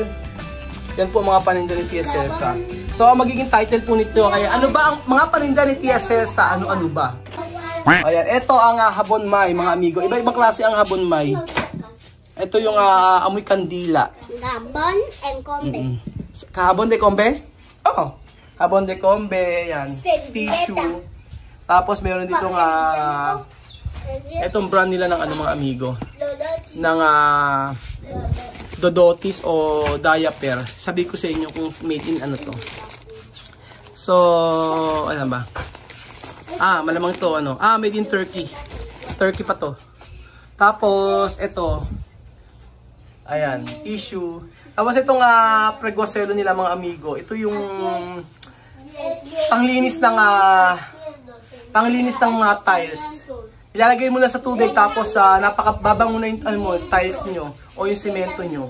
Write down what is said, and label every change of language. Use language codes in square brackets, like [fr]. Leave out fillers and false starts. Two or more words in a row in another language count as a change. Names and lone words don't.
[tl] Yan po mga paninda ni Tia Cesa. So, ang magiging title po nito, kaya ano ba ang mga paninda ni Tia Cesa? Ano-ano ba? Ayan, ito ang habon may, mga amigo. Iba-ibang klase ang habon may. Ito yung amoy kandila. Habon and kombe. Habon de kombe? Oo. Habon de kombe, yan. Tissue. Tapos meron dito itong brand nila ng mga amigo. Ng Dodotis o diaper. Sabi ko sa inyo kung [en] made in [tl] ano to. So, ano ba? Malamang to [en] made in Turkey. [tl] Turkey pa to. Tapos ito. Ayan, tissue. Tapos itong pregoselo nila mga amigo. Ito yung panglinis ng mga tiles. Ilalagay mo lang sa tubig tapos napakababango na yung tiles nyo o yung semento nyo.